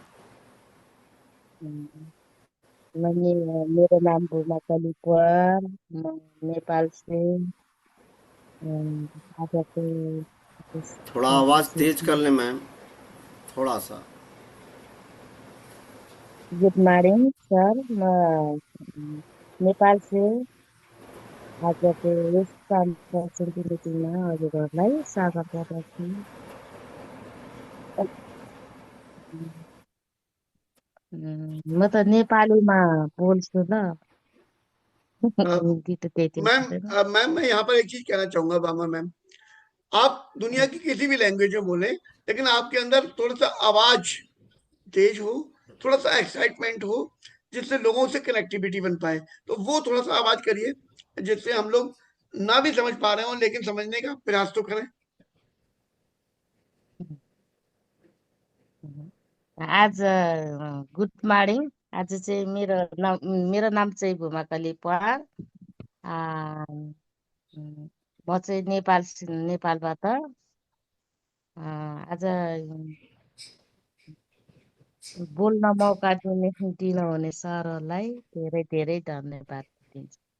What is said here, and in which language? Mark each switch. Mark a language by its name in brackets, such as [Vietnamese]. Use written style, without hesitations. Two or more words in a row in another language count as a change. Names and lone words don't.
[Hindi] मैंने मेरा नाम भूमा कलीपर, मैं नेपाल से आज आपको इस थोड़ा आवाज़ तेज कर गुड लें मैम, थोड़ा सा। [English] morning sir, [Nepali] मैं नेपाल से आजको यस कन्फरेन्सको मिटिङमा हजुरहरूलाई स्वागत गर्दछु। म त नेपालीमा बोल्छु ल, हिन्दी त त्यति मैम आउँदैन। [Hindi] मैम मैं यहाँ पर एक चीज कहना चाहूंगा बामा मैम, आप दुनिया की किसी भी लैंग्वेज में बोले, लेकिन आपके अंदर थोड़ा सा आवाज तेज हो, थोड़ा सा एक्साइटमेंट हो, जिससे लोगों से कनेक्टिविटी बन पाए, तो वो थोड़ा सा आवाज करिए, जिससे हम लोग ना भी समझ पा रहे हो लेकिन समझने का प्रयास तो करें। [Nepali] आज [English] good morning. [Nepali] आज चाहिँ मेरो नाम चाहिँ भूमा कलिपार। आ, म चाहिँ नेपालबाट आज बोल्न मौका दिनुहुने सरहरूलाई धेरै धेरै धन्यवाद दिन्छु।